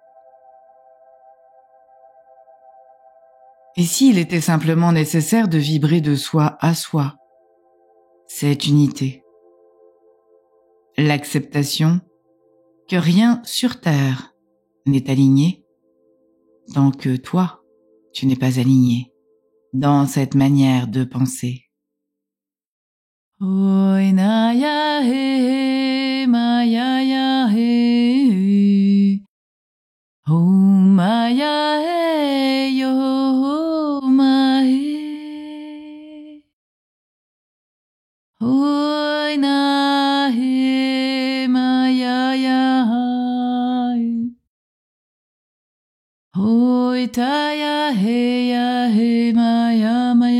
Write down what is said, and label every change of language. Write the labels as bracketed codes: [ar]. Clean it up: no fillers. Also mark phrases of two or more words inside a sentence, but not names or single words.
[fr] Et s'il était simplement nécessaire de vibrer de soi à soi, cette unité, l'acceptation que rien sur terre n'est aligné tant que toi, tu n'es pas aligné dans cette manière de penser. Oi na ya he ma ya he oh ma ya he yo ma he oi na he ma ya oi ta ya he ma ya